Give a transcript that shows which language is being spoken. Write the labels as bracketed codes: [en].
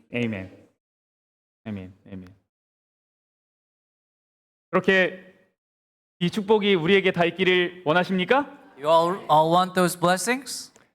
[en] Amen. [ko] 그렇게 이 축복이 우리에게 다 있기를 원하십니까? [en] You all want those blessings?